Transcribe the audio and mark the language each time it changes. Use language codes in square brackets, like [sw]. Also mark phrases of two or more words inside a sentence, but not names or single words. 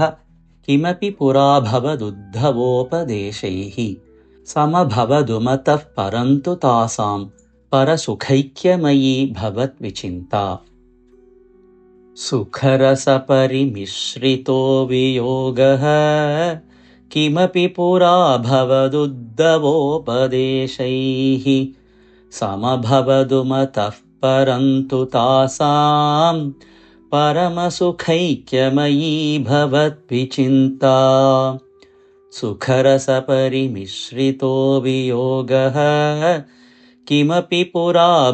[sa] കിമപി പുരാഭവദുദ്ധവോപദേശൈഃ. സമഭവദുമതഃ പരം തു താസാം. പരസുഖൈക്യമയീ ഭവത് വിചിന്താ. സുഖരസ പരിമിശ്രിതോ വിയോഗഃ. किमपि पुरा भवदुद्धवोपदेशैः समभवदु मतः परन्तु तासां परमसुखैक्यमयी भवद्विचिन्ता सुखरसपरिमिश्रितो वियोगः किमपि पुरा